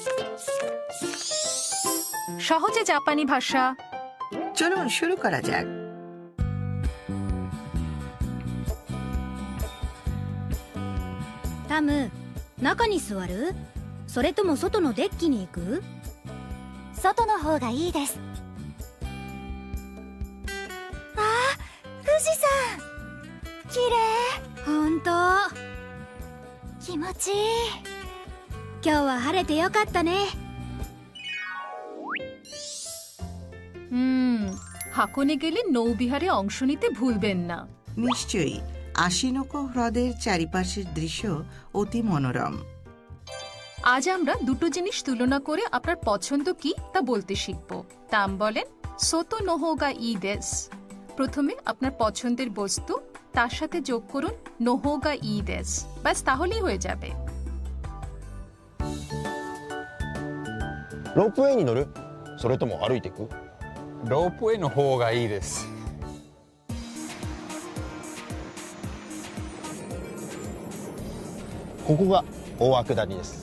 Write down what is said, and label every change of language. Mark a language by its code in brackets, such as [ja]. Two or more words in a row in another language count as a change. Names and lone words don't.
[bn] সহজে জাপানি ভাষা। চলুন শুরু করা যাক। [ja] タム、中に座る？それとも外のデッキに行く？外の方がいいです。あー、富士山綺麗。ほんと気持ちいい。今日は晴れてよかったね。 [bn] হাকোনে গেলে নৌবিহারে অংশ নিতে ভুলবেন না। নিশ্চয়ই, আশিনোকো হ্রদের চারিপাশের দৃশ্য অতি মনোরম। আজ আমরা দুটো জিনিস তুলনা করে আপনার পছন্দ কি তা বলতে শিখব। তাম বলেন [ja] 外の方がいいです. [bn] প্রথমে আপনার পছন্দের বস্তু, তার সাথে যোগ করুন [ja] の方がいいです. [bn] ব্যাস তাহলেই হয়ে যাবে। [ja] ロープウェイに乗る？それとも歩いていく？ロープウェイの方がいいです。ここが大涌谷です。